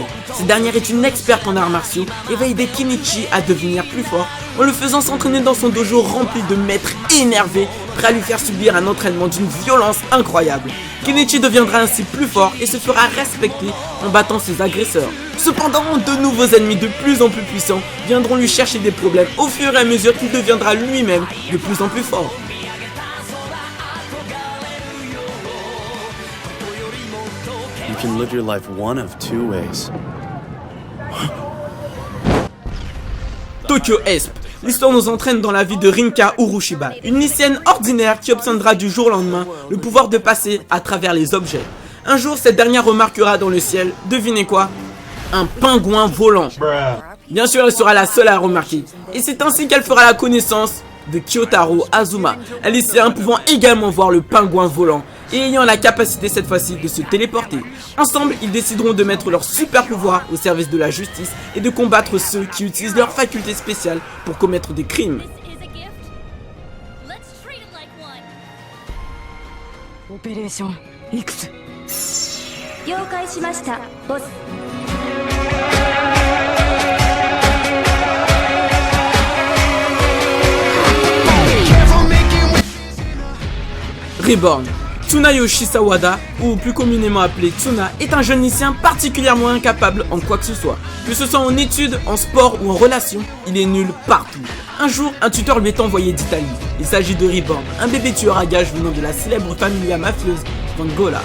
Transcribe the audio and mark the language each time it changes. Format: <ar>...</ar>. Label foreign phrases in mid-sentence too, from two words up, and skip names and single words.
<fr>Cette dernière est une experte en arts martiaux et va aider Kenichi à devenir plus fort en le faisant s'entraîner dans son dojo rempli de maîtres énervés, prêts à lui faire subir un entraînement d'une violence incroyable. Kenichi deviendra ainsi plus fort et se fera respecter en battant ses agresseurs. Cependant, de nouveaux ennemis de plus en plus puissants viendront lui chercher des problèmes au fur et à mesure qu'il deviendra lui-même de plus en plus fort.</fr> <en>You can live your life one of two ways.</en> <fr>Tokyo Esp. L'histoire nous entraîne dans la vie de Rinka Urushiba, une lycéenne ordinaire qui obtiendra du jour au lendemain le pouvoir de passer à travers les objets. Un jour, cette dernière remarquera dans le ciel, devinez quoi? Un pingouin volant. Bien sûr, elle sera la seule à remarquer. Et c'est ainsi qu'elle fera la connaissance de Kyotaro Azuma, un lycéen pouvant également voir le pingouin volant et ayant la capacité cette fois-ci de se téléporter. Ensemble, ils décideront de mettre leur super pouvoir au service de la justice et de combattre ceux qui utilisent leurs facultés spéciales pour commettre des crimes. Opération X.</fr> <ja>了解しました、ボス。</ja> <fr>Reborn. Tsunayoshi Sawada, ou plus communément appelé Tsuna, est un jeune lycéen particulièrement incapable en quoi que ce soit. Que ce soit en études, en sport ou en relations, il est nul partout. Un jour, un tuteur lui est envoyé d'Italie. Il s'agit de Reborn, un bébé tueur à gages venant de la célèbre familia mafieuse Vangola.</fr>